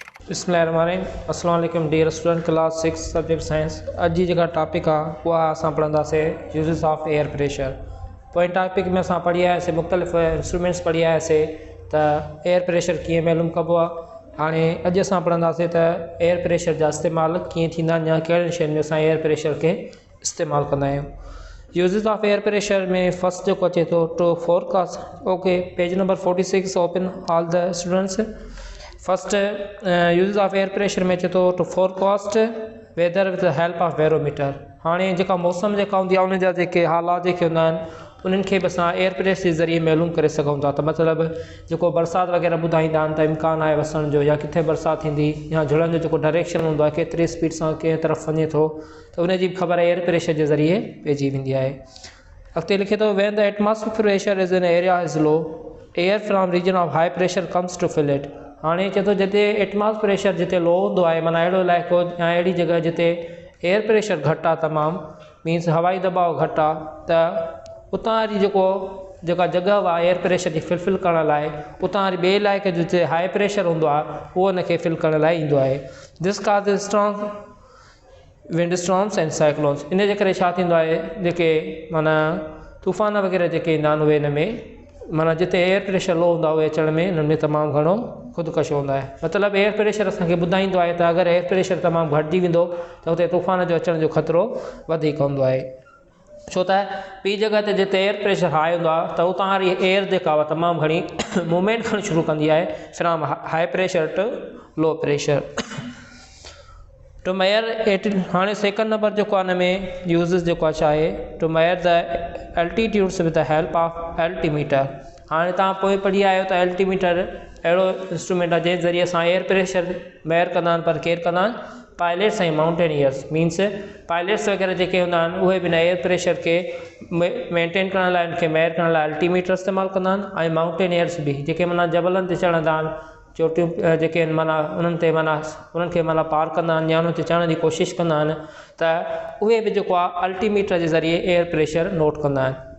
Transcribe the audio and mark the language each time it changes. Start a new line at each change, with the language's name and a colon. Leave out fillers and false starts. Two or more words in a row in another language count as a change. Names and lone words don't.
Arabic: بسم الله الرحمن الرحيم۔ السلام عليكم
English: dear student, class 6 subject science.
Sindhi: अॼु जी जेका टॉपिक आहे उहा असां पढ़ंदासीं
English: uses of air pressure.
Sindhi: पोइ टॉपिक में असां पढ़ी आयासीं मुख़्तलिफ़ इंस्ट्रूमेंट्स पढ़ी आयासीं त
English: air pressure
Sindhi: कीअं मालूम कबो आहे। हाणे अॼु असां पढ़ंदासीं त
English: air pressure
Sindhi: जा इस्तेमालु कीअं थींदा आहिनि या कहिड़ियुनि शयुनि में असां
English: air pressure
Sindhi: खे इस्तेमालु कंदा आहियूं।
English: uses of air pressure
Sindhi: में फर्स्ट जेको अचे थो
English: to forecast. OK, page number 46 open all the students. first use of air pressure
Sindhi: में अचे थो
English: to forecast weather with the help of barometer.
Sindhi: हाणे जेका मौसम जेका हूंदी आहे उन जा जेके हालात जेके हूंदा आहिनि उन्हनि खे बि असां
English: air pressure
Sindhi: जे ज़रिए मालूम करे सघूं था। त मतिलबु जेको बरसाति वग़ैरह ॿुधाईंदा आहिनि त इम्कानु आहे वसण जो या किथे बरसाति थींदी या झुड़नि जो जेको डायरेक्शन हूंदो आहे केतिरी स्पीड सां कंहिं तरफ़ वञे थो त उनजी बि ख़बर
English: air pressure
Sindhi: जे ज़रिए पइजी वेंदी आहे। अॻिते लिखे थो
English: when the atmospheric pressure is in area is low air from region of high pressure comes to fill it.
Sindhi: हाणे चए थो जिते
English: atmospheric pressure
Sindhi: जिते लो हूंदो आहे माना अहिड़ो इलाइक़ो या अहिड़ी जॻह जिते
English: air pressure
Sindhi: घटि आहे तमामु मीन्स हवाई दबाव घटि आहे त उतां वरी जेका जॻह आहे
English: air pressure
Sindhi: जी फिल करण लाइ उतां वरी ॿिए इलाइक़े जिते
English: high pressure
Sindhi: हूंदो आहे उहो उनखे फिल करण लाइ ईंदो आहे।
English: this causes strong wind storms and cyclones.
Sindhi: इन जे करे छा थींदो आहे जेके माना तूफ़ान वग़ैरह जेके ईंदा आहिनि उहे इन में माना जिते
English: air pressure low
Sindhi: हूंदो आहे उहे अचण में हिन में तमामु घणो ख़ुदिकशो हूंदो आहे। मतिलबु
English: air pressure
Sindhi: असांखे ॿुधाईंदो आहे त अगरि
English: air pressure
Sindhi: तमामु घटिजी वेंदो त हुते तूफ़ान जो अचण जो ख़तरो वधीक हूंदो आहे। छो त ॿी जॻह ते जिते
English: air pressure high
Sindhi: हूंदो आहे त उतां वारी एयर जेका आहे तमामु घणी मूवमेंट खणणु शुरू कंदी आहे
English: from high pressure to low pressure to measure it. हाणे second number
Sindhi: जेको आहे हिन में
English: uses
Sindhi: जेको आहे छा आहे
English: to measure the altitudes with the help of altimeter.
Sindhi: हाणे तव्हां पोइ पढ़ी आहियो त एल्टीमीटर अहिड़ो इंस्ट्रूमेंट आहे जंहिं ज़रिए असां
English: air pressure measure
Sindhi: कंदा आहिनि पर केरु कंदा आहिनि पायलट्स ऐं माउंटेनियर्स मीन्स पायलट्स वग़ैरह जेके हूंदा आहिनि उहे बि
English: air pressure
Sindhi: खे मेंटेन करण लाइ उनखे मेयर करण लाइ अल्टीमीटर इस्तेमालु कंदा आहिनि ऐं माउंटेनियर्स बि जेके माना जबलनि ते चढ़ंदा आहिनि चोटियूं जेके आहिनि माना उन्हनि ते माना उन्हनि खे माना पार कंदा आहिनि या उन्हनि ते चढ़ण जी कोशिशि कंदा आहिनि त उहे बि जेको आहे अल्टीमीटर जे ज़रिए
English: air pressure note
Sindhi: कंदा आहिनि।